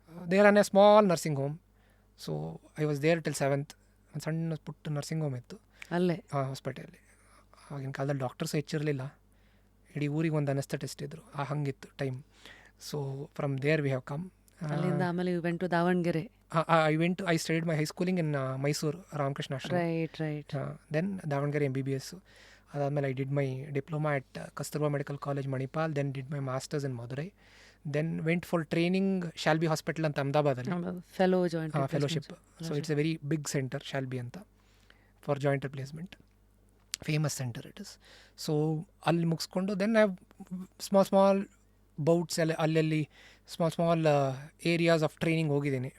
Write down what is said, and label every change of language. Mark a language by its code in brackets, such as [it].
[en] They are a small nursing home. So I was there till 7th. [kn] ಒಂದು ಸಣ್ಣ ಪುಟ್ಟ nursing home ಇತ್ತು ಅಲ್ಲೇ ಹಾಸ್ಪಿಟಲ್ಲಿ. ಆಗಿನ ಕಾಲದಲ್ಲಿ ಡಾಕ್ಟರ್ಸ್ ಹೆಚ್ಚಿರಲಿಲ್ಲ, ಇಡೀ ಊರಿಗೆ ಒಂದು ಅನೆಸ್ಥೆಟಿಸ್ಟ್ ಇದ್ದರು, ಹಂಗಿತ್ತು time. [en] So from there we have come. [kn] ಅಲ್ಲಿಂದ ಆಮೇಲೆ [en] You went to Davangere. I studied my high schooling in Mysore, Ramakrishna Ashram. Right. Then Davangere MBBS. Adadmele I did my diploma at Kasturba Medical College, Manipal. Then did my masters in Madurai. Then went for training Shalby Hospital ಅಂತ ಅಹಮದಾಬಾದಲ್ಲಿ. Fellowship. So it's a very big center, Shalby ಅಂತ, for joint replacement. Famous center it is. So [kn] ಅಲ್ಲಿ ಮುಗಿಸ್ಕೊಂಡು [en] then I have small bouts ಅಲ್ಲಲ್ಲಿ small areas of training [kn] ಹೋಗಿದ್ದೀನಿ.